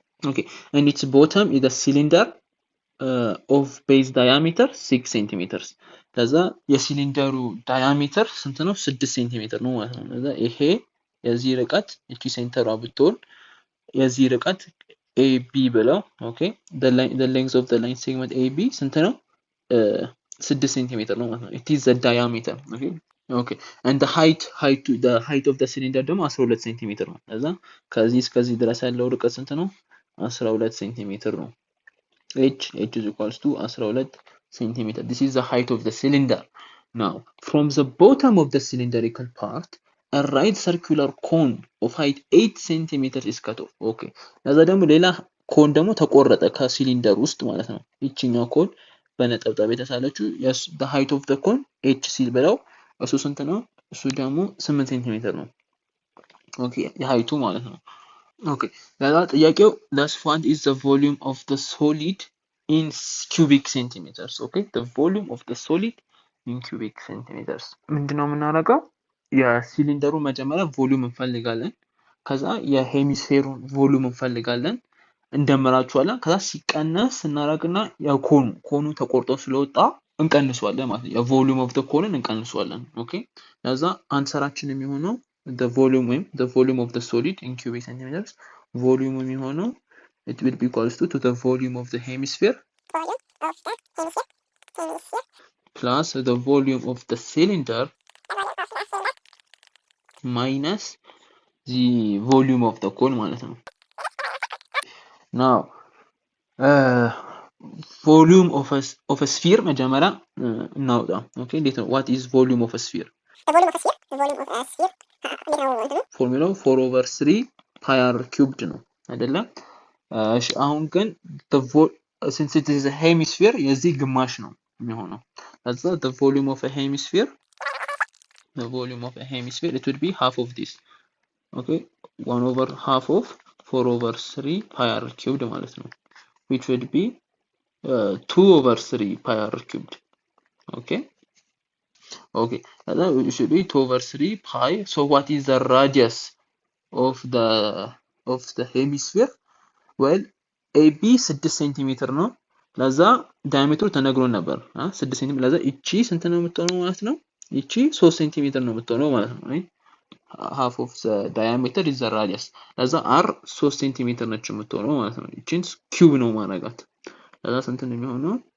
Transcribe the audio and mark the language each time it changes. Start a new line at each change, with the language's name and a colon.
English: ኦኬ and its bottom is a cylinder of base diameter 6 centimeters.
Amharic: ለዛ የሲሊንደሩ ዳያሜተር ስንት ነው? 6 ሴንቲሜትር ነው ማለት ነው. ለዛ ይሄ የዚህ ርቀት እቺ ሴንተሯ ብትሆን የዚህ ርቀት AB ብለው.
English: ኦኬ the length of the line segment AB
Amharic: ስንት ነው? 6 centimeter ነው ማለት ነው.
English: it is the diameter. okay, and the height of the cylinder
Amharic: ደግሞ
English: 12 centimeter ነው.
Amharic: ለዛ ከዚህ እስከዚህ ድረስ ያለው ርቀት ስንት ነው?
English: 12 centimeter ነው. h is equals to 12 centimeter. This is the height of the cylinder. Now from the bottom of the cylindrical part, a right circular cone of height 8 centimeters is cut off.
Amharic: okay, ለዛ ደግሞ ሌላ ኮን ደግሞ ተቆረጠ ከሲሊንደር ውስጥ ማለት ነው. ይችኛው ኮን በነጠብጣብ የተሳለችው
English: the height of the cone
Amharic: h ሲል ብለው እሱ ስንት ነው? እሱ ደግሞ 8 ሴንቲሜትር ነው. ኦኬ የሃይቱ ማለት ነው.
English: ኦኬ
Amharic: ለዛ ጥያቄው
English: thus what is the volume of the solid in cubic centimeters? okay, the volume of the solid in cubic centimeters.
Amharic: ምንድነው የምናደርገው? የሲሊንደሩ መጀመሪያ ቮሊዩም እንፈልጋለን, ከዛ የሄሚስፌሩን ቮሊዩም እንፈልጋለን, እንደምራቸዋለን. ከዛ ሲቀነስ እናረግና ያው ኮኑ ተቆርጦ ስለወጣ እንቀንሰዋለን ማለት ነው. የቮሊዩም ኦፍ ዘ ኮንን እንቀንሰዋለን.
English: ኦኬ
Amharic: ለዛ አንሰራችን የሚሆነው
English: the volume ወይም the volume of the solid in cubic centimeters, volume የሚሆነው it will be equals to the volume of the hemisphere plus the volume of the cylinder minus the volume of the cone
Amharic: ማለት ነው.
English: now volume of a sphere
Amharic: መጀመሪያ እናውጣ. ኦኬ እንዴት ነው?
English: what is volume of a sphere? the volume of a sphere ፎርሙላው 4 over 3 pi r cubed
Amharic: ነው አይደለ? እሺ አሁን ግን
English: since it is a hemisphere
Amharic: የዚህ ግማሽ ነው የሚሆነው።
English: that's the volume of a hemisphere. The volume of a hemisphere, it would be half of this. Okay, 1 over half of 4 over 3 pi r cubed
Amharic: ማለት ነው,
English: which would be 2 over 3 pi r cubed. Okay, it should be 2 over 3 pi. So what is the radius of the hemisphere?
Amharic: well AB 6 ሴንቲሜትር ነው። ለዛ ዳያሜትሩ ተነግሮ ነበር 6 ሴንቲሜትር። ለዛ እቺ ስንት ነው የምትሆነው ማለት ነው? እቺ 3 ሴንቲሜትር ነው የምትሆነው ማለት ነው።
English: half of the diameter is the radius.
Amharic: ለዛ r 3 ሴንቲሜትር ነች የምትሆነው ማለት ነው። እቺን ኪዩብ ነው ማድረጋት። ለዛ ስንት ነው የሚሆነው?